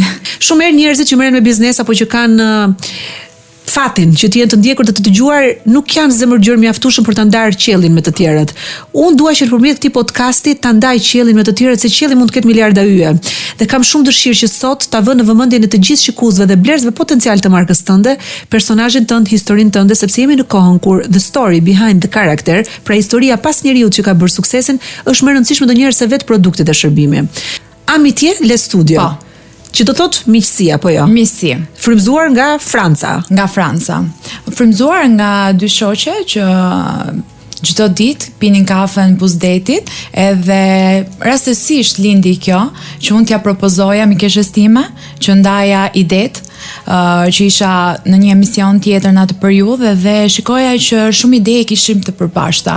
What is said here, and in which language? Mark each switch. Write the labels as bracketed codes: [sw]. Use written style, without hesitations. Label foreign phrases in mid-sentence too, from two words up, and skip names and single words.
[sq] Shumë herë njerëzit që merren me biznes apo që kanë fatin që të jenë të ndjekur dhe të dëgjuar nuk janë zemërgjër mjaftueshëm për ta ndarë qiellin me të tjerët. Unë dua që nëpërmjet këtij podcasti ta ndaj qiellin me të tjerët, se qielli mund të ketë miliarda yje. Dhe kam shumë dëshirë që sot ta vë në vëmendjen e të gjithë shikuesve dhe blerësve potencial të markës tënde, personazhin tënd, historinë tënde, sepse jemi në kohën kur [en] the story behind the character, [sq] pra historia pas njeriut që ka bërë suksesin, është më e rëndësishme ndonjëherë se vetë produkti dhe shërbimi. Amitje Le Studio. Po. Që do thot miqësi apo jo? Miqësi. Frymzuar nga Franca. Nga Franca. Frymzuar nga dy shoqe që çdo ditë pinin kafe në Buzdetit, edhe rastësisht lindi kjo që unë t'ja propozoja mikeshes time, që ndaja idet, që isha në një emision tjetër në atë periudhë dhe shikoja që shumë ide kishim të përbashkëta.